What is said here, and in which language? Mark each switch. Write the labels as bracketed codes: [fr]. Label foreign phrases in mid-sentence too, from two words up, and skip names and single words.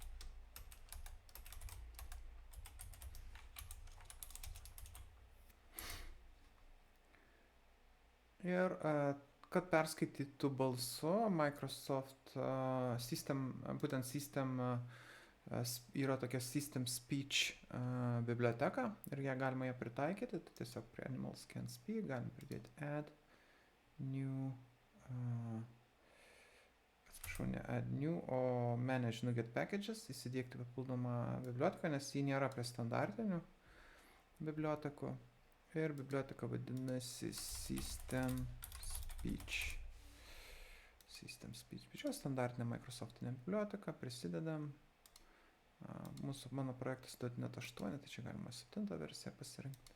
[lt] Ir kad perskaitytų balsu, Microsoft būtent System yra tokia System Speech biblioteka ir ją galima ją pritaikyti. Tai tiesiog prie Animals Can Speak galim pridėti [en] add new, [lt] atsiprašau, ne [en] add new, [lt] o [en] manage NuGet packages, [lt] įsidiegti papildomą biblioteką, nes ji nėra prie standartinių bibliotekų. Ir biblioteka vadinasi System Speech. System Speech. Čia standartinė Microsoftinė biblioteka, prisidedam. Mano projektas .NET 8, tai čia galima 7 versiją pasirinkti.